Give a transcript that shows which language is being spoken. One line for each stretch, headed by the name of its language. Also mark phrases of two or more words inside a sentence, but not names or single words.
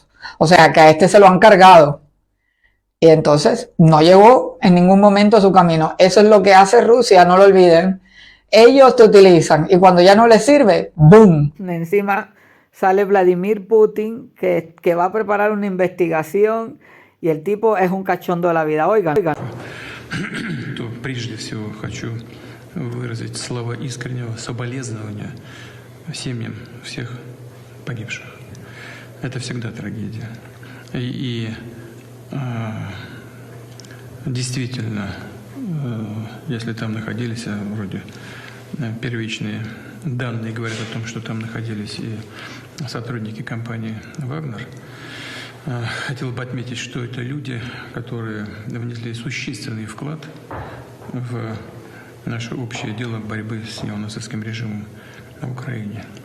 Spanish: O sea, que a este se lo han cargado. Y entonces no llegó en ningún momento a su camino. Eso es lo que hace Rusia, no lo olviden. Ellos te utilizan y cuando ya no les sirve, ¡boom! Encima sale Vladimir Putin que va a preparar una investigación y el tipo es un cachondo de la vida. Oigan.
Russian: То прежде всего хочу выразить слова искреннего соболезнования семьям всех погибших. Это всегда трагедия. Действительно, если там находились, вроде первичные данные говорят о том, что там находились и сотрудники компании «Вагнер», хотел бы отметить, что это люди, которые внесли существенный вклад в наше общее дело борьбы с неонацистским режимом на Украине.